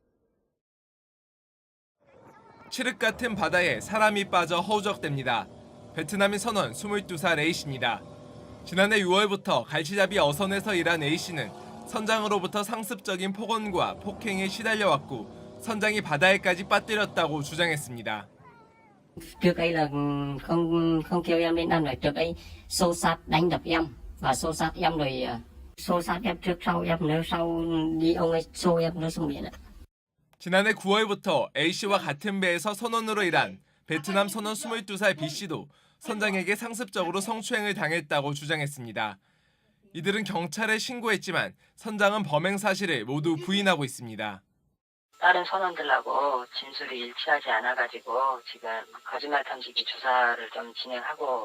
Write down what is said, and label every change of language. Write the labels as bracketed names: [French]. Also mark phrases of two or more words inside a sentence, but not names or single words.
[Korean] 칠흑 같은 바다에 사람이 빠져 허우적댑니다. 베트남인 선원 22살 A씨입니다. 지난해 6월부터 갈치잡이 어선에서 일한 A씨는 선장으로부터 상습적인 폭언과 폭행에 시달려왔고 선장이 바다에까지 빠뜨렸다고 주장했습니다. [Vietnamese] Trước ấy là không kêu em lên ăn rồi, trước ấy xô xát đánh đập em và xô xát em rồi xô xát em trước sau em nữa sau đi ông ấy xô em nữa xuống biển ạ. [Korean] 지난해 9월부터 A씨와 같은 배에서 선원으로 일한 베트남 선원 22살 B씨도 선장에게 상습적으로 성추행을 당했다고 주장했습니다. 이들은 경찰에 신고했지만 선장은 범행 사실을 모두 부인하고 있습니다. 다른 선원들하고 진술이 일치하지 않아가지고 지금 거짓말 탐지기 조사를 좀 진행하고.